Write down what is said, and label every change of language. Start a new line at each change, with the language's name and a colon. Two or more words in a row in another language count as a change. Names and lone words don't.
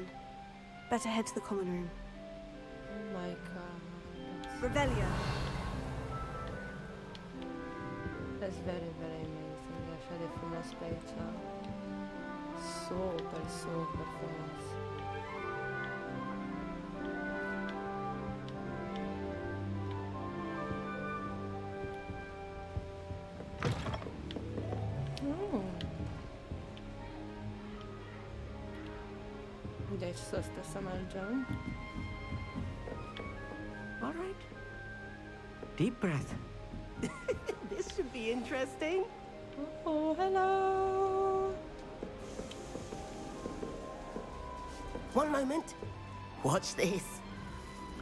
English: Better head to the common room. Oh my god. Revelio. That's very, very amazing.
Romanian: E așa de frumos pe aici. Super, super frumos. Deci să mergem.
English: All right. Deep breath. This should be interesting. Oh, hello. One moment. Watch this.